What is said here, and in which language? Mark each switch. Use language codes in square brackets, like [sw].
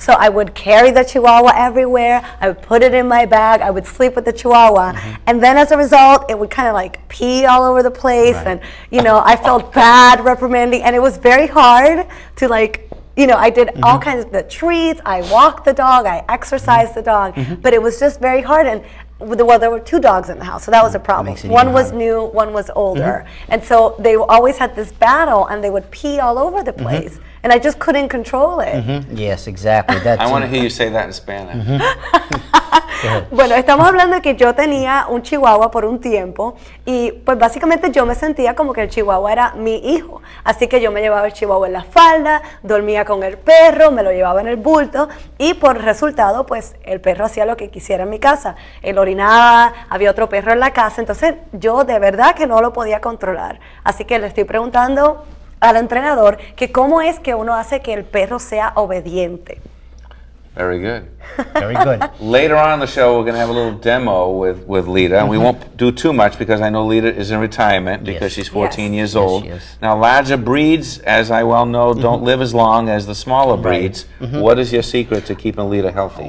[en] So I would carry the Chihuahua everywhere, I would put it in my bag, I would sleep with the Chihuahua, and then as a result, it would kind of like pee all over the place, and you know, I felt bad reprimanding, and it was very hard to like, you know, I did all kinds of the treats, I walked the dog, I exercised the dog, but it was just very hard. And well, there were two dogs in the house, so that was a problem. One was new, one was older. And so they always had this battle, and they would pee all over the place. And I just couldn't control it. Yes, exactly. That's I want to hear you say that in Spanish. [es] Bueno, estamos hablando de que yo tenía un chihuahua por un tiempo y pues básicamente yo me sentía como que el chihuahua era mi hijo. Así que yo me llevaba el chihuahua en la falda, dormía con el perro, me lo llevaba en el bulto y por resultado pues el perro hacía lo que quisiera en mi casa. Él orinaba, había otro perro en la casa, entonces yo de verdad que no lo podía controlar. Así que le estoy preguntando al entrenador que cómo es que uno hace que el perro sea obediente. [en] Very good. very good. Later on in the show, we're going to have a little demo with Lita, and we won't do too much because I know Lita is in retirement because she's 14 years old. Now, larger breeds, as I well know, don't live as long as the smaller breeds. What is your secret to keeping Lita healthy?